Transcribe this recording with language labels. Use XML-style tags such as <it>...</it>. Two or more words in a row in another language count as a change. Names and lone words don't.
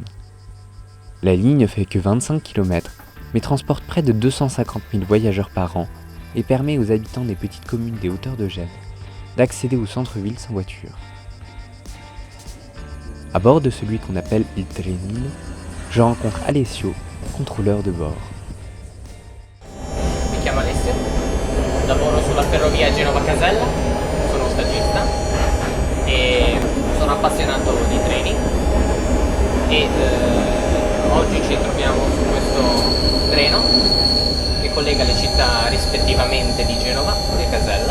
<fr>La ligne ne fait que 25 km, mais transporte près de 250 000 voyageurs par an et permet aux habitants des petites communes des hauteurs de Gênes d'accéder au centre-ville sans voiture. À bord de celui qu'on appelle Il Trenino, je rencontre Alessio, contrôleur de bord.</fr> <it>Mi chiamo Alessio, lavoro sulla ferrovia Genova-Casella, sono stagista e sono appassionato di treni e oggi ci troviamo su questo treno che collega le città rispettivamente di Genova e Casella.</it>